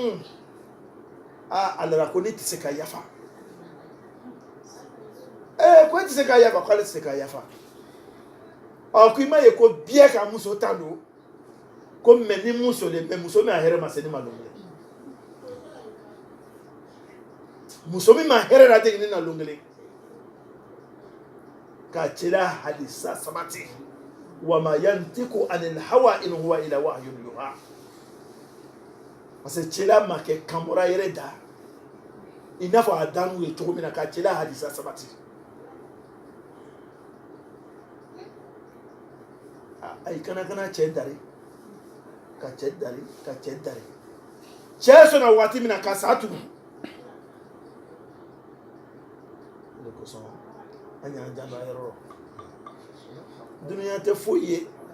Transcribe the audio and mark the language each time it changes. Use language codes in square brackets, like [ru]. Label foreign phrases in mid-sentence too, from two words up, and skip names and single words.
[bm] a lara ko ne tɛ se ka yafa ko e tɛ se ka yafa k'ale tɛ se ka yafa ko i m'a ye ko biɲɛ ka muso ta don ko mɛ ni muso de mɛ muso min a hɛrɛ ma se ne ma lon kelen muso min ma hɛrɛ la degeli na lon kelen k'a cɛla hadisa sabati [ar] وما ينطق عن الهوى إن هو إلا وحي يوحى [fr] parce que [bm] cɛla ma kɛ kanbɔra yɛrɛ da i n'a fɔ a dan n'u ye cogo min na k'a cɛla hadisa sabati ayi kana cɛ dari ka cɛ dari ka cɛ dari cɛ sɔnna waati min na ka sa tugun o de kosɔn an y'an janto a yɔrɔ la duniya tɛ foyi ye